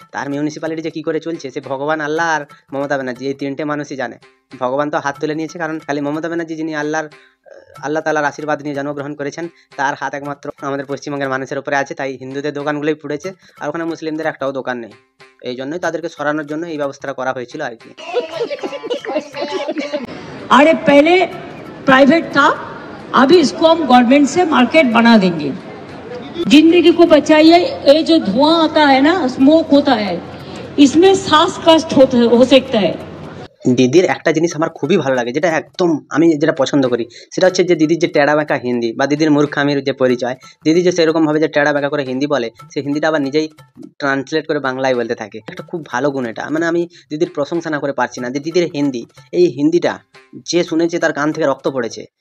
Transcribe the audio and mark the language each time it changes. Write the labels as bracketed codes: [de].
[bn] তার মিউনিসিপ্যালিটি যে কী করে চলছে সে ভগবান, আল্লাহ আর মমতা ব্যানার্জি, এই তিনটে মানুষই জানে। ভগবান তো হাত তুলে নিয়েছে, কারণ খালি মমতা ব্যানার্জি যিনি আল্লাহ তাআলার আশীর্বাদ নিয়ে জন্মগ্রহণ করেছেন, তার হাত একমাত্র আমাদের পশ্চিমবঙ্গের মানুষের উপরে আছে। তাই হিন্দুদের দোকানগুলোই পুড়েছে, আর ওখানে মুসলিমদের একটাও দোকান নেই। এই জন্যই তাদেরকে সরানোর জন্য এই ব্যবস্থাটা করা হয়েছিল আর কি। [hi] अरे पहले प्राइवेट था, अभी इसको हम गवर्नमेंट से मार्केट बना देंगे। जिंदगी को बचाइए। ये जो धुआं आता है ना, स्मोक होता है, इसमें सांस कष्ट हो सकता है। [bn] দিদির একটা জিনিস আমার খুবই ভালো লাগে, যেটা একদম আমি যেটা পছন্দ করি, সেটা হচ্ছে যে দিদির যে টেড়া বেঁকা হিন্দি, বা দিদির মূর্খামির যে পরিচয়, দিদি যে সেরকমভাবে যে টেড়া বেঁকা করে হিন্দি বলে, সেই হিন্দিটা আবার নিজেই ট্রান্সলেট করে বাংলায় বলতে থাকে। একটা খুব ভালো গুণ এটা। মানে আমি দিদির প্রশংসা না করে পারছি না যে দিদির হিন্দি, এই হিন্দিটা যে শুনেছে তার কান থেকে রক্ত পড়েছে।